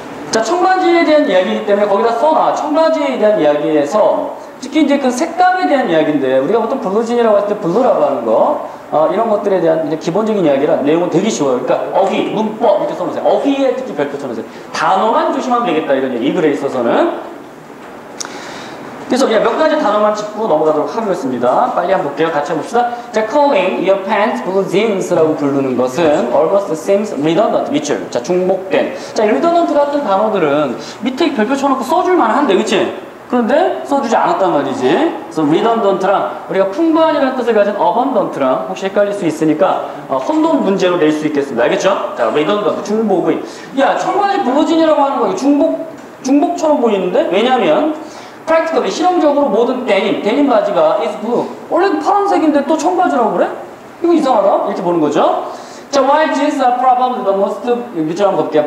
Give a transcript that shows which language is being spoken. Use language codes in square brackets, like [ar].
[ko] 자, 청바지에 대한 이야기이기 때문에 거기다 써놔. 청바지에 대한 이야기에서 특히 이제 그 색감에 대한 이야기인데 우리가 보통 블루진이라고 할 때 블루라고 하는 거 이런 것들에 대한 이제 기본적인 이야기라 내용은 되게 쉬워요. 그러니까 어휘, 문법 이렇게 써놓으세요. 어휘에 특히 별표 쳐놓으세요. 단어만 조심하면 되겠다 이런 얘기. 이 글에 있어서는. 그래서 그냥 몇 가지 단어만 짚고 넘어가도록 하겠습니다. 빨리 한번 볼게요. 같이 해봅시다. [en] 자, calling your pants blue jeans [ko] 라고 부르는 것은 [en] almost seems redundant. [ko] 밑줄. 자, 중복된. 자, redundant 같은 단어들은 밑에 별표 쳐놓고 써줄만 한데, 그치? 그런데 써주지 않았단 말이지. 그래서 redundant랑 우리가 풍부한이라는 뜻을 가진 abundant랑 혹시 헷갈릴 수 있으니까 혼돈 문제로 낼 수 있겠습니다. 알겠죠? 자, redundant, 중복의. 야, 청바지 블루진이라고 하는 거 중복처럼 보이는데? 왜냐면 practically 실용적으로 모든 데님 바지가 [en] is blue. [ko] 원래 파란색인데 또 청바지라고 그래? 이거 이상하다. 이렇게 보는 거죠. 자, [en] white jeans are probably the most [ko] 밑줄 한번 볼게요.